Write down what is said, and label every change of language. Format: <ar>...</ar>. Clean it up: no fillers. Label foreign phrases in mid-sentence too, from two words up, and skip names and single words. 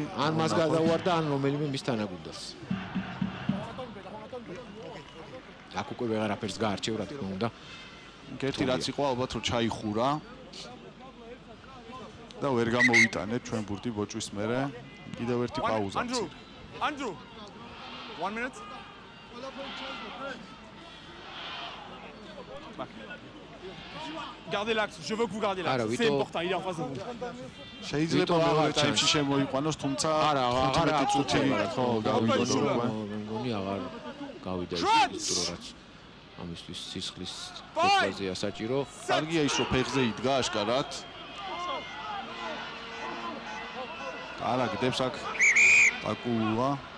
<ka>ან მას გადაუვარდა ან რომელიმე მის თანაგუნდელს. აქ უკვე ვეღარაფერს გაარჩევ რა თქმა უნდა. ერთი რაც იყო ალბათ რომ ჩაიხურა და ვერ გამოვიტანეთ ჩვენ ბურთი ბოჭვის მერე. კიდევ ერთი პაუზა.</ka> <fr>Andrew 1 minute. Gardez l'axe, je veux que vous gardiez l'axe. C'est important, il est en face de vous.</fr> <ka>შეიძლება მეორე ტაიმში შემოიყვანოს, თუმცა არა, აღარ წუთი ხო გავიგონო უკვე. მგონი აღარ გავიდა ის სტრორაც. ამისთვის სისხლის დეპოზია საჭირო. კარგია ის რომ ფეხზე იდგა აშკარად. არა, გდებს აქ აკულა.</ka>